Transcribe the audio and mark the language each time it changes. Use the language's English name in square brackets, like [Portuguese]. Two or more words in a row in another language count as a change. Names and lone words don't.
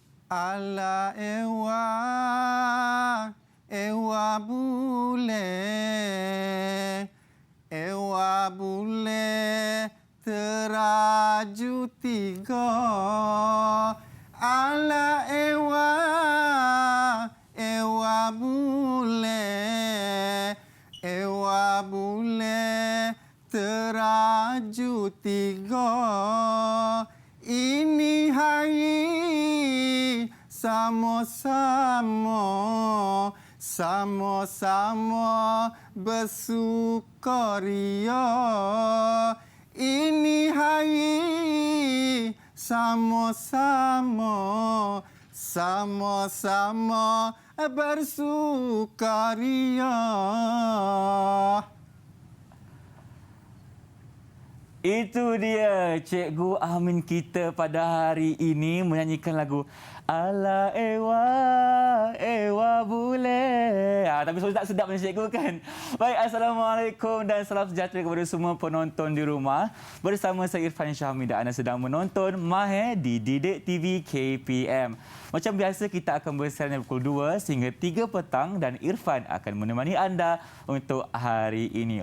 [Malay] Ala ewa bule teraju tiga. Ala ewa bule teraju tiga. Ini hari sama-sama bersukaria. Ini hari sama-sama bersukaria. Itu dia Cikgu Amin kita pada hari ini menyanyikan lagu Ala ewa bule. Tapi suara tak sedap macam cikgu kan? Baik, Assalamualaikum dan salam sejahtera kepada semua penonton di rumah. Bersama saya Irfan Syahmi dan anda sedang menonton Mahir di Didik TV KPM. Macam biasa kita akan bersiaran dari pukul 2 sehingga 3 petang dan Irfan akan menemani anda untuk hari ini.